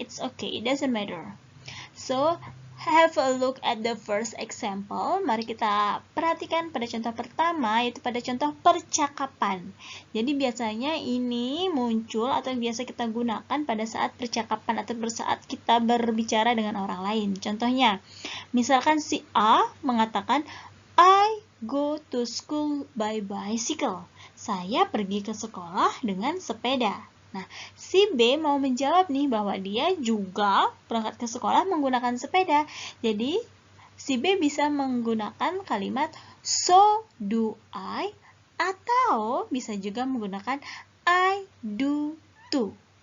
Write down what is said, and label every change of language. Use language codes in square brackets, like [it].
[en] It's okay, it doesn't matter. So, have a look at the first example. [id] Mari kita perhatikan pada contoh pertama, yaitu pada contoh percakapan. Jadi biasanya ini muncul atau biasa kita gunakan pada saat percakapan atau saat kita berbicara dengan orang lain. Contohnya, misalkan si A mengatakan, [en] I go to school by bicycle. [id] Saya pergi ke sekolah dengan sepeda. Nah, si B mau menjawab nih bahwa dia juga berangkat ke sekolah menggunakan sepeda. Jadi, si B bisa menggunakan kalimat [en] so do I [id] atau bisa juga menggunakan [en] I do too.